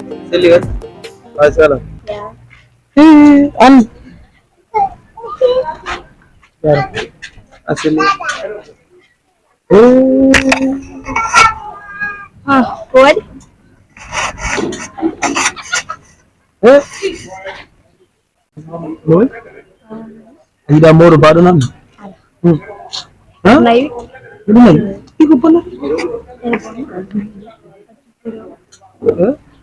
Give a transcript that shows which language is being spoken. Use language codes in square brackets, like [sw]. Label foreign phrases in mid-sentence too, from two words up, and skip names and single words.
[en] Seli, what? Hi, Sala. Yeah. Hi, Ann. Yeah. Asili. Oh. Ah, good. Eh? [ff] Oy? A yiɗa mawɗo mbaɗo nan? Hmm. Ha? Nayi. Ɗum nayi? Ɗigo bona? Eh?